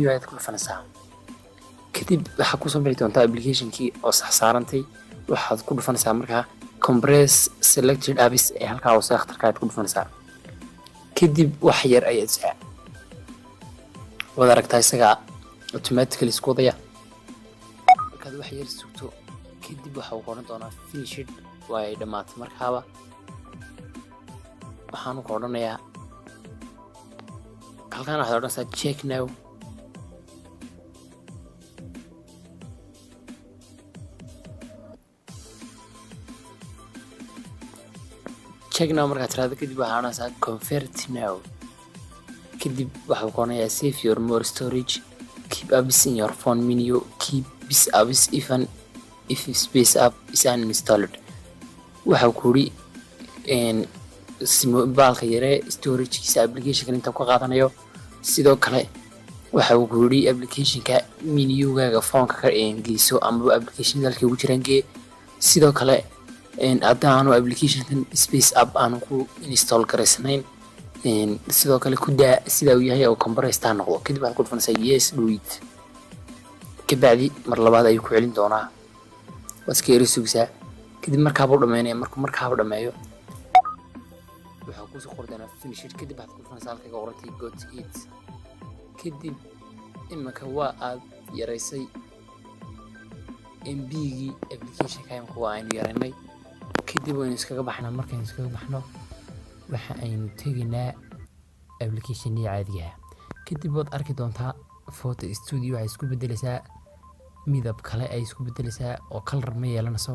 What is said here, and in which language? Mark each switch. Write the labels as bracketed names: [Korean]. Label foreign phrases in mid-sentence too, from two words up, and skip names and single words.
[Somali] ayaad ku dhufanaysaa kadib waxa ku soo bixi doonta application-kii oo sax saarantay waxaad ku dhufanaysaa markaa [English] compress selected apps [Somali] ee halkaa hoose akhtarka aad ku dhufanaysaa kadib wax yar ayaad saa wada aragtaa isaga automatically isku wadaya markaad wax yar sugto kadib waxa uu qoran doonaa finished waa ay dhamaatay markaaba waxaan ku odhanayaa halkaan waxaad odhanaysaa [English] check now [Somali] markaad tiraahdo kadib waxaad odhanaysaa [English] convert now [Somali] kadib waxaa ku odhanayaa [English] save your more storage keep apps in your phone menu keep this apps even if Space App is uninstalled [Somali] waxa ku yidhi baalka yare storage-kiisa application-kan inta ka qaadanayo sidoo kale waxa uu ku yidhi application-ka menu-gaaga phone-ka ka geyso ama application dalka ugu jiraan gee sidoo kale haddaanu application-kan Space App aanu ku install garaysanayn sidoo kale ku daa sida uu yahay oo compressed noqdo kadib waxaad ku dhufanaysaa [English] yes do it [Somali] kabacdi mar labaad ayuu ku celin doonaa waad iska yara sugaysaa kadib markaaba u dhammeynaya markaaba dhammeeyo waxaa kusoo qori doonaa finished kadib waxaad ku dhufanaysaa halkay ka qorantay [English] got it [Somali] kadib iminka waa aad yaraysay MB-gii application-ka imika waa aynu yaraynay kadib waynu iskaga baxnaa. markaynu iskaga baxno waxa aynu tegaynaa application-kii caadiga ah. kadib waad arki doontaa photo studio waxay isku bedelaysaa midab kale ay isku bedelaysaa oo color ma yeelanayso.